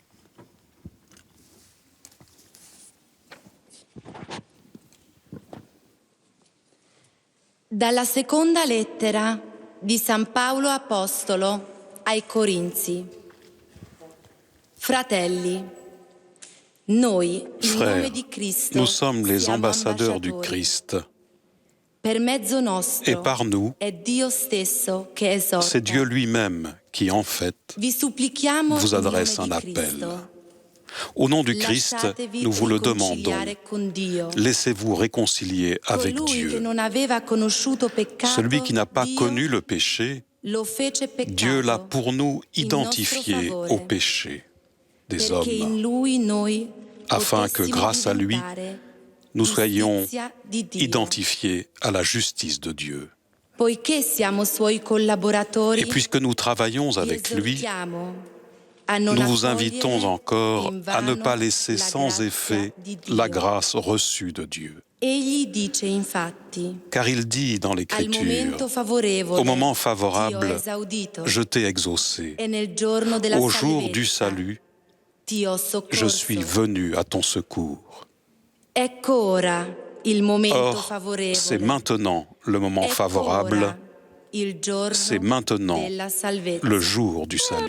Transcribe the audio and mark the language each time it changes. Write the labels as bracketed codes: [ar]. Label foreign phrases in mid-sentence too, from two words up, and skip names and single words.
[it] Dalla seconda lettera di San Paolo Apostolo ai Corinzi. Fratelli, noi, in nome di Cristo, [fr] nous sommes les [it] siamo [fr] ambassadeurs du [it] ambasciatori. [fr] Christ. [it] Per mezzo nostro [fr] Et par nous, [it] è Dio stesso che esorta. [fr] c'est Dieu lui-même qui, en fait, [it] Vi supplichiamo [fr] vous [it] in [fr] adresse [it] nome [fr] un [it] di [fr] appel. [it] Cristo. [fr] Au nom du Christ, [it] lasciatevi [fr] nous vous le demandons. [it] riconciliare con Dio. [fr] Laissez-vous réconcilier avec [it] Colui che [fr] Dieu. [it] non aveva conosciuto peccato, [fr] Celui qui n'a pas [it] Dio [fr] connu le péché, [it] lo fece peccato, [fr] Dieu l'a pour nous [it] in [fr] identifié [it] nostro favore, [fr] au péché des [it] perché [fr] hommes, [it] in lui noi [fr] afin que [it] potessimo [fr] grâce à lui, [it] diventare [fr] nous soyons [it] giustizia di Dio. [fr] identifiés à la justice de Dieu. [it] Poiché siamo suoi collaboratori, [fr] Et puisque nous travaillons [it] vi [fr] avec lui, [it] esortiamo a non [fr] nous vous [it] accogliere [fr] invitons encore [it] in [fr] à ne [it] vano [fr] pas laisser [it] la [fr] sans [it] grazia [fr] effet [it] di Dio. [fr] la grâce reçue de Dieu. [it] Egli dice infatti, [fr] Car il dit dans [it] al [fr] l'Écriture, [it] momento favorevole, [fr] au moment [it] ti ho [fr] favorable, [it] esaudito, [fr] je t'ai exaucé. [it] e nel giorno della [fr] Au jour du [it] salvezza [fr] salut, [it] ti ho soccorso. [fr] je suis venu à ton secours. [it] Ecco ora il momento [fr] Or, [it] favorevole. [fr] c'est maintenant le moment [it] Ecco [fr] favorable, [it] ora il giorno [fr] c'est maintenant [it] della salvezza. [fr] le jour du salut.